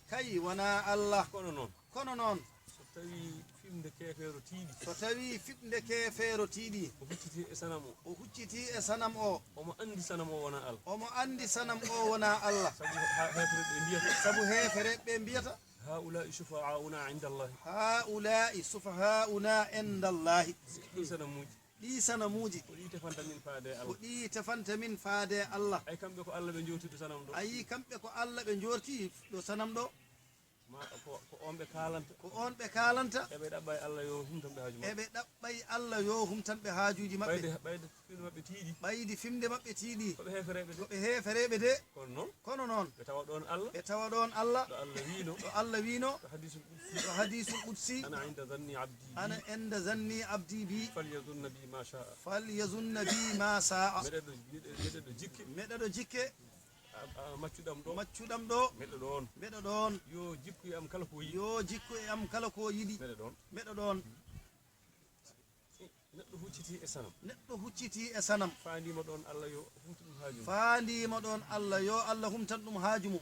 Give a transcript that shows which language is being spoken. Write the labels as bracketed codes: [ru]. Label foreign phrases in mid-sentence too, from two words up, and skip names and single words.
[ff] Kay wona Allah. Kono noon. Kono noon. So tawi fimde kefeero tiiɗi. So tawi fimde kefeero tiiɗi. O hucciti e sanam o. O hucciti e sanam o. Omo andi sanam o wona Allah. Omo andi sanam o wona Allah. Sabu ha-, hefere ɓe mbiyata. Sabu hefere ɓe mbiyata. [ar] هؤلاء شفعاؤنا عند الله. هؤلاء سفهاؤنا عند الله. [ff] Ɗi sanamuji. Ɗi sanamuji. Ko ɗi tefanta min faade Allah. Ko ɗi tefanta min faade Allah. Ay kamɓe ko Allah ɓe jowtiɗo sanam ɗo. Ayi kamɓe ko Allah ɓe jorti ɗo sanam ɗo. Ma, ko, ko on ɓe kalanta. Ko on ɓe kalanta. Eɓe ɗaɓɓa e Allah yo humtan ɓe haaju maɓɓe. Eɓe ɗaɓɓa e Allah yo humtan ɓe haajuji maɓɓe. Ɓayde, ɓayde fimde maɓɓe tiiɗi. Ɓaydi fimde maɓɓe tiiɗi. Ko ɓe hefereɓe de. Ko ɓe hefereɓe de. Kono noon. Kono noon. Ɓe tawa ɗon Allah. Ɓe tawa ɗon Allah. Ɗo Allah wino. Ɗo Allah wino. Ɗo [ar] الحديث القدسي. Ɗo الحديث القدسي أنا عند ظن عبدي بي أنا عند ظن عبدي بي. فليظن بي ما شاء فليظن بي ما شاء. [ff] Meɗe ɗo, meɗe, meɗe ɗo jikke. Meɗe ɗo jikke. A, a, maccuɗam ɗo. Maccuɗam ɗo. Meɗe ɗon. Meɗe ɗon. Yo jikku e am kala ko yiɗi. Yo jikku e am kala ko yiɗi. Meɗe ɗon. Meɗe ɗon. Neɗɗo hucciti e sanam. Neɗɗo hucciti e sanam. Fandima ɗon Allah yo humtan ɗum haaju mum. Fandima ɗon Allah yo Allah humtan ɗum haaju mum.